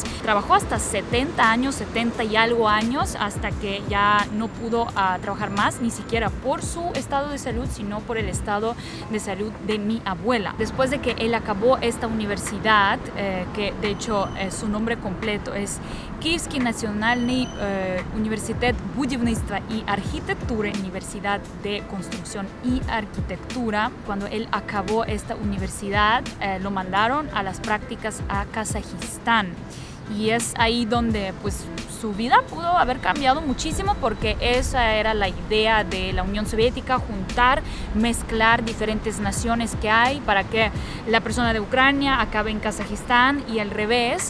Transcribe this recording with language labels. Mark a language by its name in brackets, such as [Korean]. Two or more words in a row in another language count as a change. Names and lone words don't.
[Spanish] Trabajó hasta 70 años, 70 y algo años, hasta que ya no pudo trabajar más, ni siquiera por su estado de salud, sino por el estado de salud de mi abuela. Después de que él acabó esta universidad, que de hecho su nombre completo es [Russian] Киевский национальный университет будівництва и архитектуры, [Spanish] Universidad de Construcción y Arquitectura. Cuando él acabó esta universidad, lo mandaron a las prácticas a Kazajistán. Y es ahí donde pues su vida pudo haber cambiado muchísimo, porque esa era la idea de la Unión Soviética: juntar, mezclar diferentes naciones que hay para que la persona de Ucrania acabe en Kazajistán y al revés.